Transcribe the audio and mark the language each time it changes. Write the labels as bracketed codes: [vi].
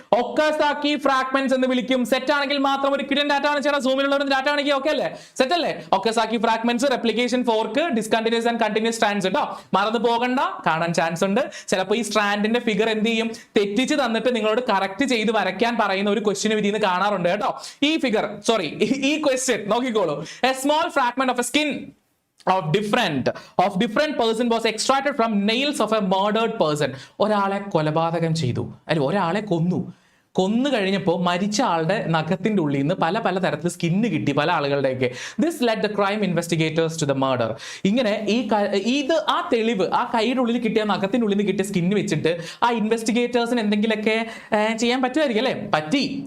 [ml] ഒക്കാസാക്കി fragments എന്ന് വിളിക്കും. Set ആണെങ്കിൽ മാത്രം ഒരു ക്വിഡൻ ഡാറ്റ കാണിച്ചാൽ സൂമിലുള്ള ഡാറ്റ കാണിക്കുക. ഓക്കെ അല്ലേ? സെറ്റ് അല്ലേ? ഒക്കാസാക്കി fragments, replication fork, discontinuous and continuous strands കേട്ടോ. മറന്നു പോകണ്ട, കാണാൻ ചാൻസ് ഉണ്ട്. ചിലപ്പോൾ ഈ സ്ട്രാൻഡിന്റെ ഫിഗർ എന്ത് ചെയ്യും, തെറ്റിച്ച് തന്നിട്ട് നിങ്ങളോട് കറക്റ്റ് ചെയ്ത് വരയ്ക്കാൻ പറയുന്ന ഒരു ക്വസ്റ്റ്യൻ വിധിന്ന് കാണാറുണ്ട് കേട്ടോ. ഈ ഫിഗർ, ഈ ക്വസ്റ്റ്യൻ നോക്കിക്കോളൂ. [en] A small fragment of a skin of different person was extracted from nails of a murdered person. [ml] ഒരാളെ കൊലപാതകം ചെയ്തു, അല്ലെ ഒരാളെ കൊന്നു കഴിഞ്ഞപ്പോൾ മരിച്ച ആളുടെ നഖത്തിന്റെ ഉള്ളിൽ നിന്ന് പല തരത്തിൽ സ്കിന്ന് കിട്ടി പല ആളുകളുടെയൊക്കെ. [en] This led the crime investigators to the murder. [ml] ഇങ്ങനെ ആ തെളിവ്, ആ കൈയുടെ ഉള്ളിൽ കിട്ടിയ നഖത്തിന്റെ ഉള്ളിൽ നിന്ന് കിട്ടിയ സ്കിന്ന് വെച്ചിട്ട് ആ ഇൻവെസ്റ്റിഗേറ്റേഴ്സിന് എന്തെങ്കിലുമൊക്കെ ചെയ്യാൻ പറ്റുമായിരിക്കും അല്ലേ? പറ്റി.